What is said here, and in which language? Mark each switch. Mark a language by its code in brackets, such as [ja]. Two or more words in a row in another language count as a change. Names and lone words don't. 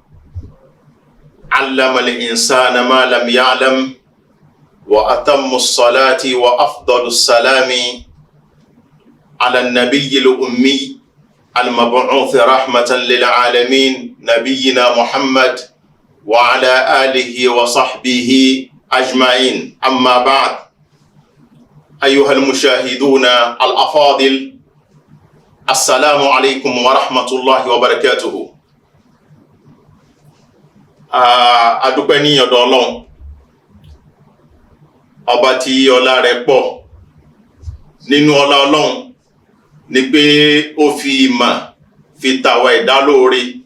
[ar] علم الإنسان ما لم يعلم وأتم الصلاة وأفضل السلام على النبي الأمي المبعوث رحمة للعالمين نبينا محمد وعلى آله وصحبه أجمعين. أما بعد، أيها المشاهدون الأفاضل، السلام عليكم ورحمة الله وبركاته. [yo] adúpẹ́ ní ọ̀dọ̀ Ọlọ́run ọba tí ọlá rẹ̀ pọ̀. Nínú ọlá Ọlọ́run ni pé ó fi ìmọ̀ fi tàwa ẹ̀dá lóore.